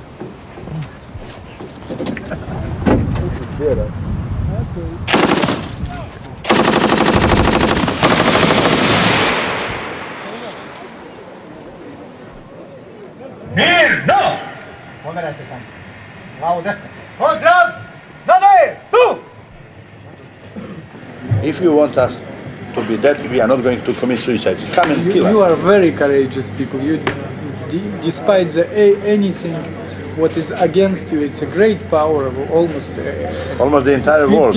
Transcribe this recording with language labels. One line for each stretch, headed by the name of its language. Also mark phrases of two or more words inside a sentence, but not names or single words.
Serbian: Mirno! Pomeraj se tamo. Glavo desno. Pozdrav! Nadaj! Tu!
English: If you want us to be dead, we are not going to commit suicide. Come and kill us. You are very courageous people. You, despite anything what is against you, it's a great power of almost Almost the entire world.